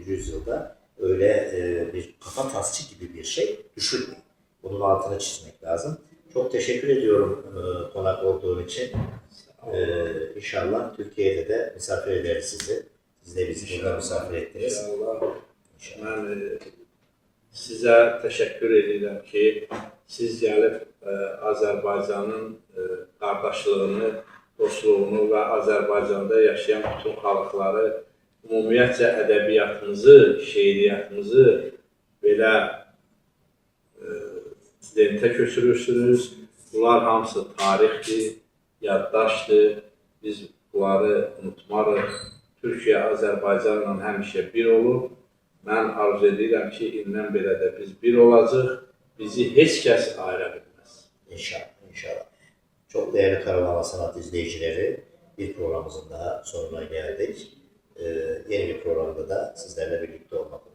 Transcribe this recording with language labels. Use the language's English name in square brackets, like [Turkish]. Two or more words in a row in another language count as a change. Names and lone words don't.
[Turkish] yüzyılda öyle bir kafa tasçı gibi bir şey düşünmeyin. Bunun altına çizmek lazım. Çok teşekkür ediyorum konak olduğun için. İnşallah Türkiye'de de misafir ederiz sizi. Siz de bizi burada misafir ettiniz. İnşallah. [Azerbaijani] Mən sizə təşəkkür edirəm ki, siz gəlib Azərbaycanın qardaşlığını, dostluğunu və Azərbaycanda yaşayan bütün xalqları, ümumiyyətcə ədəbiyyatımızı, şeiriyyatımızı belə lentə köçürürsünüz. Bunlar hamısı tarixdir, yaddaşdır. Biz bunları unutmarıq. Türkiyə Azərbaycanla həmişə bir olur. Mən arzu edirəm ki, indən belə də biz bir olacaq. Bizi heç kəs ayıra bilməz. İnşallah, inşallah. [Turkish] Çok değerli Karavan Sanat izleyicileri, bir programımızın daha sonuna geldik. Yeni bir programda da sizlerle birlikte olacağız.